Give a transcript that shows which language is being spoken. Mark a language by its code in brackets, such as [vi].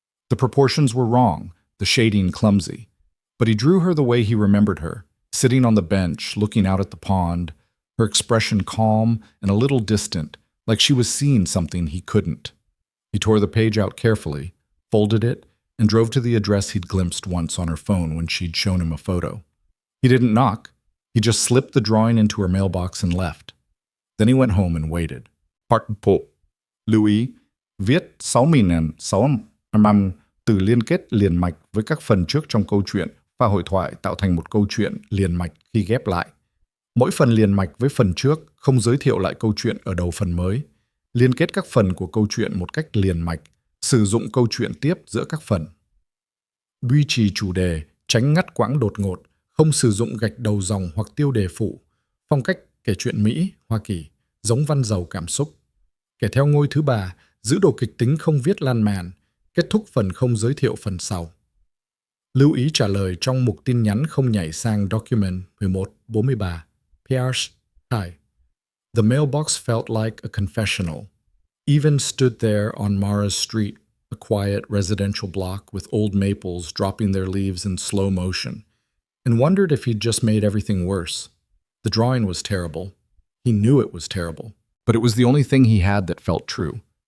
[en] The proportions were wrong, the shading clumsy. But he drew her the way he remembered her, sitting on the bench, looking out at the pond, her expression calm and a little distant, like she was seeing something he couldn't. He tore the page out carefully, folded it, and drove to the address he'd glimpsed once on her phone when she'd shown him a photo. He didn't knock. He just slipped the drawing into her mailbox and left. Then he went home and waited. Part 1. [vi] Lưu ý, viết 6.655 từ liên kết liền mạch với các phần trước trong câu chuyện và hội thoại tạo thành một câu chuyện liền mạch khi ghép lại. Mỗi phần liền mạch với phần trước không giới thiệu lại câu chuyện ở đầu phần mới. Liên kết các phần của câu chuyện một cách liền mạch, sử dụng câu chuyện tiếp giữa các phần. Duy trì chủ đề, tránh ngắt quãng đột ngột, không sử dụng gạch đầu dòng hoặc tiêu đề phụ. Phong cách kể chuyện Mỹ, Hoa Kỳ, giống văn giàu cảm xúc. Kể theo ngôi thứ ba, giữ độ kịch tính không viết lan man, kết thúc phần không giới thiệu phần sau. Lưu ý trả lời trong mục tin nhắn không nhảy sang document 1143. [en] Pierce, hi. The mailbox felt like a confessional. Even stood there on Mara's street, a quiet residential block with old maples dropping their leaves in slow motion, and wondered if he'd just made everything worse. The drawing was terrible. He knew it was terrible. But it was the only thing he had that felt true.